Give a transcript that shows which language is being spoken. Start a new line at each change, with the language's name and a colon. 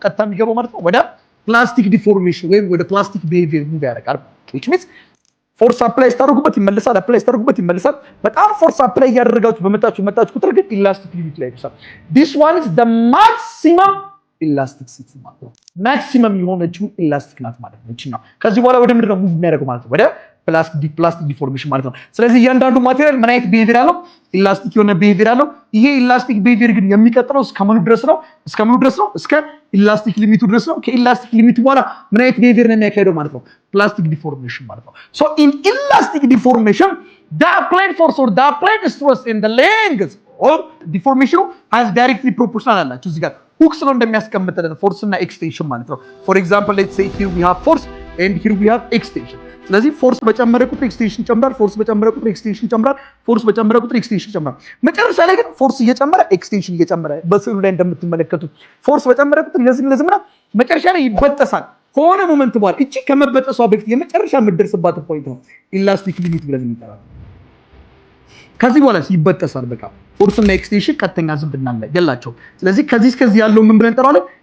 Amharic: ቀጥታ የሚገባው ማለት ነው ወደ ፕላስቲክ ዲፎርሜሽን ወይም ወደ ፕላስቲክ ቢሄቪየር ሙቭ ያደርጋል። which means ፎርስ አፕላይ ስታደርጉበት ይመለሳል። በጣም ፎርስ አፕላይ እያደረጋችሁ በመጣችሁ ቁጥር ግን ኢላስቲክ ሊሚት ላይ ይደርሳል።
English: this one is the maximum
Amharic: ኢላስቲሲቲ ማለት ነው። ማክሲመም የሆነችው ኢላስቲክ ናት ማለት ነው። እቺ ነው ከዚህ በኋላ ወደ ምንድን ነው ሙቭ የሚያደርገው ማለት ነው? ወደ ፕላስቲክ ዲፎርሜሽን ማለት ነው። ስለዚህ እያንዳንዱ ማቴሪያል ምን አይነት ቢሄቪየር አለው? ኢላስቲክ የሆነ ቢሄቪየር አለው። ይሄ ኢላስቲክ ቢሄቪየር ግን የሚቀጥለው እስከምኑ ድረስ ነው? እስከ ኢላስቲክ ሊሚቱ ድረስ ነው። ከኢላስቲክ ሊሚቱ በኋላ ምን አይነት ቢሄቪየር ነው የሚያካሂደው ማለት ነው? ፕላስቲክ ዲፎርሜሽን ማለት ነው።
English: So in elastic deformation, the applied force or the applied stress in the length or deformation has directly proportional አላችሁ።
Amharic: እዚህ ጋር ሁክስ ነው እንደሚያስቀምጥልን ፎርስ እና ኤክስቴንሽን ማለት ነው።
English: For example, let's say here we have force and here we have extension.
Amharic: ስለዚህ ፎርስ በጨመረ ቁጥር ኤክስቴንሽን ጨምራል፣ ፎርስ በጨመረ ቁጥር ኤክስቴንሽን ጨምራል። መጨረሻ ላይ ግን ፎርስ እየጨመረ ኤክስቴንሽን እየጨመረ በስዕሉ ላይ እንደምትመለከቱት ፎርስ በጨመረ ቁጥር ለዝምና መጨረሻ ላይ ይበጠሳል። ከሆነ ሞመንት በኋላ እቺ ከመበጠሷ በፊት የመጨረሻ የምትደርስባት ፖይንት ነው ኢላስቲክ ሊሚት ብለን እንጠራለን። ከዚህ በኋላ ይበጠሳል። በቃ ፎርስ እና ኤክስቴንሽን ቀጥተኛ ዝምድና ያላቸው። ስለዚህ ከዚህ ያለው ምን ብለን እንጠራዋለን?